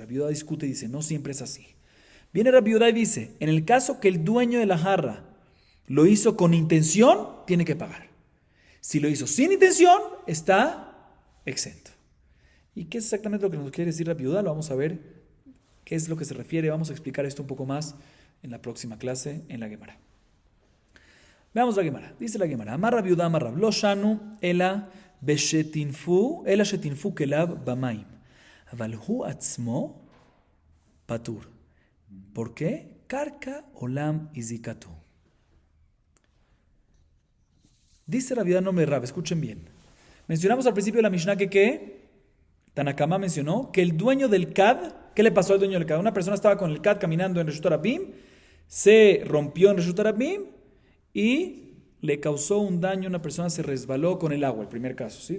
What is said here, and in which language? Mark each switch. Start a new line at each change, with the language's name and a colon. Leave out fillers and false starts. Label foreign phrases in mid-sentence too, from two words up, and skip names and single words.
Spanish: Rabbi Yehuda discute y dice, no siempre es así. Viene Rabbi Yehuda y dice, en el caso que el dueño de la jarra lo hizo con intención, tiene que pagar. Si lo hizo sin intención, está exento. ¿Y qué es exactamente lo que nos quiere decir Rabbi Yehuda? Lo vamos a ver, qué es lo que se refiere. Vamos a explicar esto un poco más en la próxima clase en la Gemara. Veamos la Gemara. Dice la Gemara, Amar Rab Yehuda Amar Rab,
Hebrew: לא שנו אלא בשנתנפו אלא שנתנפו כליו במים. אבל הוא עצמו פטור.
Spanish: ¿Por qué?
Hebrew: קרקע עולם הזיקתו.
Spanish: Dice Rab Yehuda en nombre de Rab, escuchen bien. Mencionamos al principio de la Mishnah que Tanakama mencionó que el dueño del Kad, ¿qué le pasó al dueño del Kad? Una persona estaba con el Kad caminando en
Hebrew: רשות הרבים,
Spanish: se rompió en
Hebrew: רשות הרבים
Spanish: y le causó un daño, una persona se resbaló con el agua, el primer caso, ¿sí?